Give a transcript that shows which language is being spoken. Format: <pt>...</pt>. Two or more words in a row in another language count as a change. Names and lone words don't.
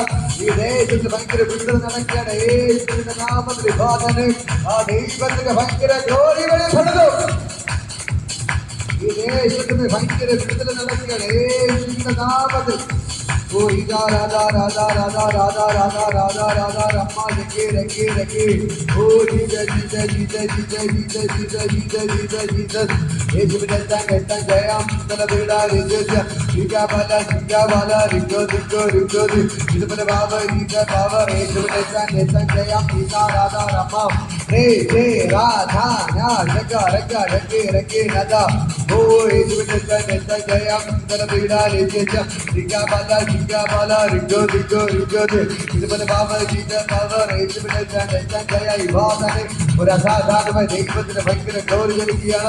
<ml>ഈ ദേശത്തിൽ ഭയങ്കര വിടുതൽ നടക്കുകയാണ്. യേശുവിന്റെ നാമത്തിൽ വിഭാഗനെ ആ ദൈവത്തിന്റെ ഭയങ്കര ഗ്ലോറി വെളിപ്പെടുന്നു. ഈ ദേശത്തിന് ഭയങ്കര വിടുതൽ നടക്കുകയാണ്. യേശുവിന്റെ നാമത്തിൽ. Oh, Ida, Radha, Radha, Radha, Radha, Radha, Radha, Radha, Rama, Rake, Rake, Rake. Oh, Jesus, Jesus, Jesus, Jesus, Jesus, Jesus, Jesus, Jesus, Jesus. Eshwara, Jayam, Salavida, Rija, Rika Bala, Riko, Riko, Riko, Riko, Baba, Rika Baba, Eshwara, Jayam, Rika, Radha, Rama, Re, Radha, Na, Raka, Raka, Rake, Rake, Radha. Oh, Eshwara, Jayam, Salavida, Rija, Rika Bala, Rigo, Baba, Jesus, Baba, Jaya, Ivana, Urasa, ദൈവത്തിന്റെ ഭയങ്കര ഗ്ലോറി നൽകിയാണ്.</ml>